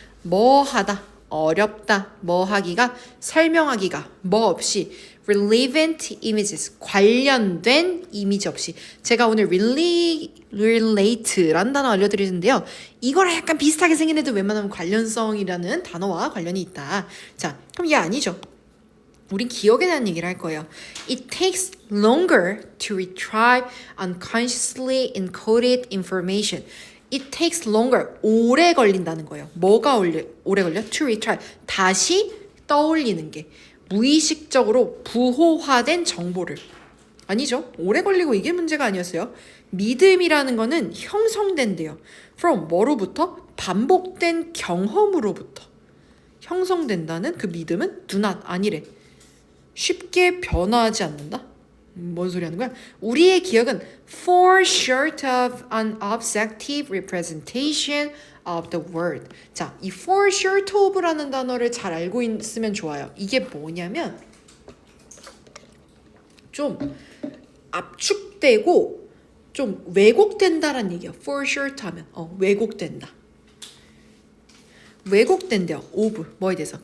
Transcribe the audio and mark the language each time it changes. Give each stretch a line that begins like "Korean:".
Korean: 뭐 하다, 어렵다, 뭐 하기가, 설명하기가, 뭐 없이
English: relevant images,
Korean: 관련된 이미지 없이. 제가 오늘 relate란 단어 알려드리는데요. 이거랑 약간 비슷하게 생긴 애도 웬만하면 관련성이라는 단어와 관련이 있다. 자, 그럼 얘 아니죠. 우린 기억에 대한 얘기를 할 거예요.
English: It takes longer to retrieve unconsciously encoded information. It takes longer.
Korean: 오래 걸린다는 거예요. 뭐가 오래 걸려?
English: To retrieve.
Korean: 다시 떠올리는 게. 무의식적으로 부호화된 정보를. 아니죠. 오래 걸리고 이게 문제가 아니었어요. 믿음이라는 거는 형성된대요. From 뭐로부터? 반복된 경험으로부터. 형성된다는 그 믿음은 do not, 아니래. 쉽게 변화하지 않는다? 뭔 소리 하는 거야? 우리의 기억은
English: fall short of an objective representation of the world.
Korean: 자, 이 fall short of라는 단어를 잘 알고 있으면 좋아요. 이게 뭐냐면 좀 압축되고 좀 왜곡된다라는 얘기야. fall short 하면 왜곡된다. 왜곡된대요. of 뭐에 대해서?